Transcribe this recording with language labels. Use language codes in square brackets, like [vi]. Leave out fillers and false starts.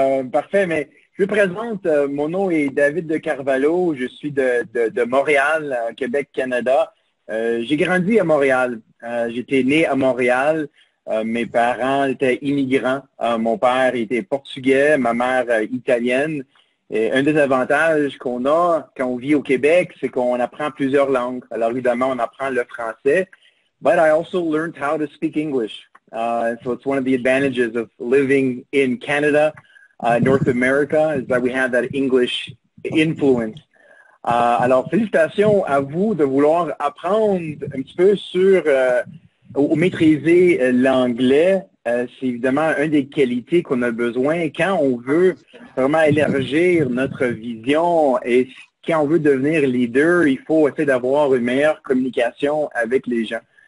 [fr] Parfait, mais je me présente, mon nom est David de Carvalho, je suis de Montréal, Québec, Canada. J'ai grandi à Montréal, j'étais né à Montréal. Mes parents étaient immigrants. Mon père était portugais, ma mère italienne. Et un des avantages qu'on a quand on vit au Québec, c'est qu'on apprend plusieurs langues. Alors évidemment, on apprend le français, [en] but I also learned how to speak English. So it's one of the advantages of living in Canada, North America, is that we have that English influence. [fr] Alors félicitations à vous de vouloir apprendre un petit peu sur ou maîtriser l'anglais, c'est évidemment une des qualités qu'on a besoin quand on veut vraiment élargir notre vision et quand on veut devenir leader, il faut essayer d'avoir une meilleure communication avec les gens.